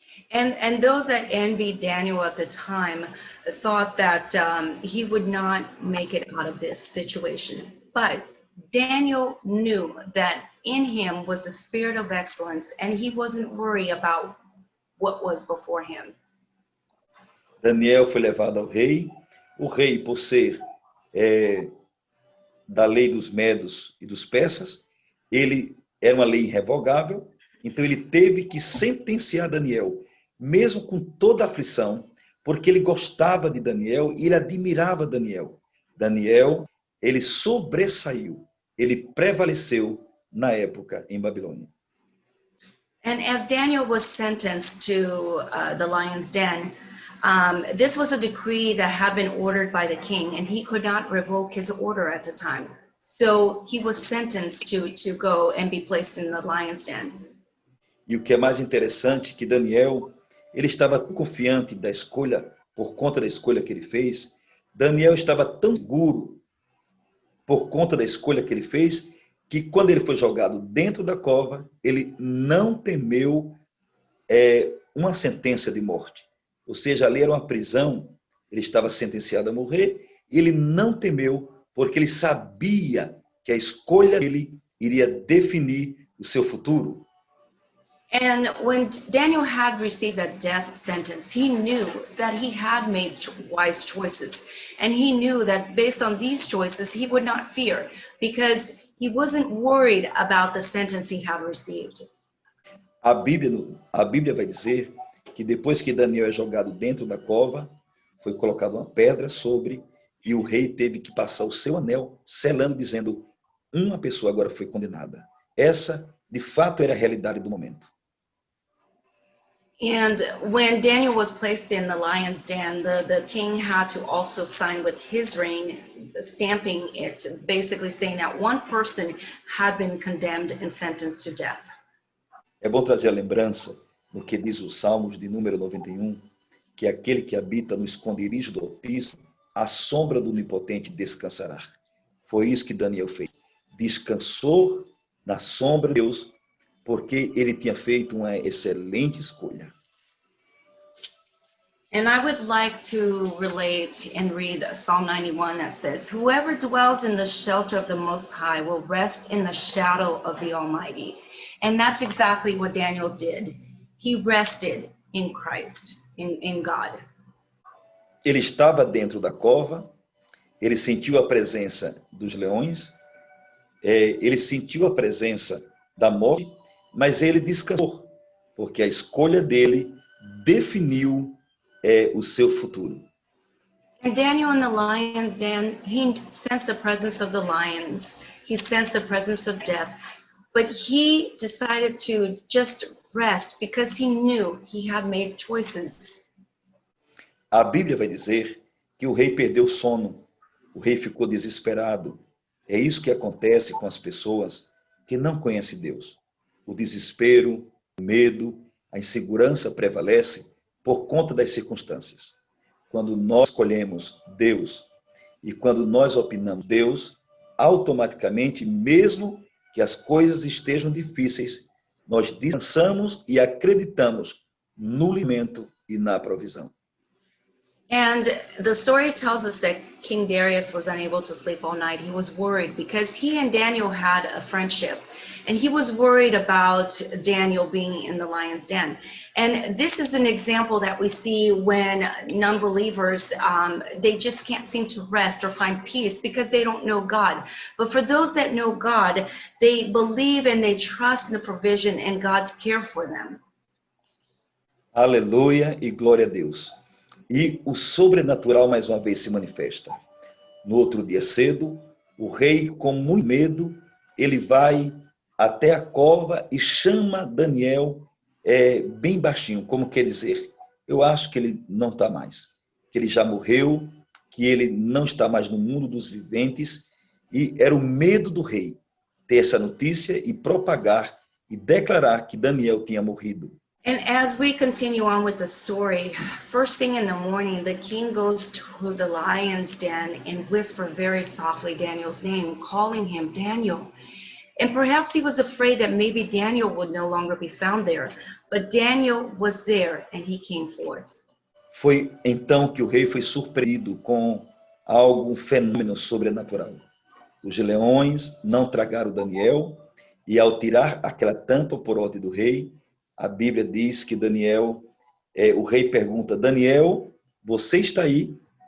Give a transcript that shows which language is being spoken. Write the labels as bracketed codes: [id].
[en] And those that envied Daniel at the time thought that he would not make it out of this situation. But Daniel knew that in him was the spirit of excellence, and he wasn't worried about what was before him. [pt] Daniel foi levado ao rei. O rei, por ser da lei dos medos e dos persas, ele era uma lei irrevogável, então ele teve que sentenciar Daniel, mesmo com toda a aflição, porque ele gostava de Daniel e ele admirava Daniel. Daniel, ele sobressaiu, ele prevaleceu na época em Babilônia. [en] And as Daniel was sentenced to the lion's den, this was a decree that had been ordered by the king, and he could not revoke his order at the time. So he was sentenced to go and be placed in the lion's den. [pt] E o que é mais interessante, que Daniel, ele estava confiante da escolha, por conta da escolha que ele fez. Daniel estava tão seguro por conta da escolha que ele fez, que quando ele foi jogado dentro da cova, ele não temeu uma sentença de morte. Ou seja, ali era uma prisão, ele estava sentenciado a morrer, e ele não temeu, porque ele sabia que a escolha dele iria definir o seu futuro. [en] And when Daniel had received that death sentence, he knew that he had made wise choices. And he knew that based on these choices, he would not fear, because he wasn't worried about the sentence he had received. [pt] A Bíblia vai dizer que depois que Daniel é jogado dentro da cova, foi colocada uma pedra sobre, e o rei teve que passar o seu anel, selando, dizendo, uma pessoa agora foi condenada. Essa, de fato, era a realidade do momento. [en] And when Daniel was placed in the lion's den, the king had to also sign with his ring, stamping it, basically saying that one person had been condemned and sentenced to death. [pt] É bom trazer a lembrança no que diz os Salmos de número 91, que aquele que habita no esconderijo do Altíssimo, à sombra do Onipotente descansará. Foi isso que Daniel fez. Descansou na sombra de Deus, porque ele tinha feito uma excelente escolha. [en] And I would like to relate and read Psalm 91 that says, "Whoever dwells in the shelter of the Most High will rest in the shadow of the Almighty." And that's exactly what Daniel did. He rested in Christ, in God. [pt] Ele estava dentro da cova, ele sentiu a presença dos leões, ele sentiu a presença da morte, mas ele descansou, porque a escolha dele definiu o seu futuro. [en] And Daniel in the lion's den, he sensed the presence of the lions. He sensed the presence of death. But he decided to just rest because he knew he had made choices. [pt] A Bíblia vai dizer que o rei perdeu o sono, o rei ficou desesperado. É isso que acontece com as pessoas que não conhecem Deus. O desespero, o medo, a insegurança prevalece por conta das circunstâncias. quando nós escolhemos Deus e quando nós opinamos Deus, automaticamente, mesmo que as coisas estejam difíceis, nós descansamos e acreditamos no alimento e na provisão. [en] And the story tells us that King Darius was unable to sleep all night. He was worried because he and Daniel had a friendship, and he was worried about Daniel being in the lion's den. And this is an example that we see when non-believers, they just can't seem to rest or find peace because they don't know God. But for those that know God, they believe and they trust in the provision and God's care for them. [pt] Aleluia e glória a Deus. E o sobrenatural mais uma vez se manifesta. No outro dia cedo, o rei, com muito medo, ele vai até a cova e chama Daniel bem baixinho, como quer dizer, eu acho que ele não está mais, que ele já morreu, que ele não está mais no mundo dos viventes, e era o medo do rei ter essa notícia e propagar e declarar que Daniel tinha morrido. [en] And as we continue on with the story, first thing in the morning, the king goes to the lion's den and whispers very softly Daniel's name, calling him Daniel. And perhaps he was afraid that maybe Daniel would no longer be found there. But Daniel was there and he came forth. [pt] Foi então que o rei foi surpreendido com um fenômeno sobrenatural. Os leões não tragaram Daniel e ao tirar aquela tampa por ordem do rei, a Bíblia diz que Daniel, o rei pergunta, Daniel, você está aí?